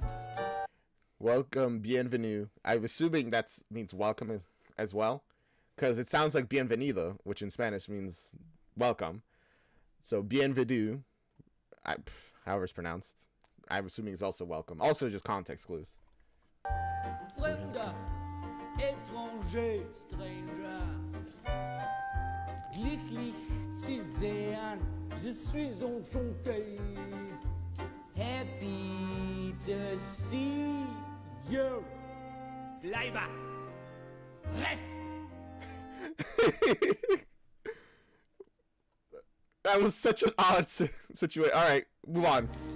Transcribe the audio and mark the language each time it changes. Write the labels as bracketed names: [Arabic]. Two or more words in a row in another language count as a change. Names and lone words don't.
[English] Welcome, bienvenue. I'm assuming that means welcome as well. Because it sounds like bienvenido, which in Spanish means welcome. So bienvenue, however it's pronounced, I'm assuming is also welcome. Also just context clues. [German] Fremder, étranger, stranger. Glücklich zu sehen, [French] je suis enchanté. [English] Happy to see you. [German] Bleibe. Rest. [English] That was such an odd situation. All right, move on.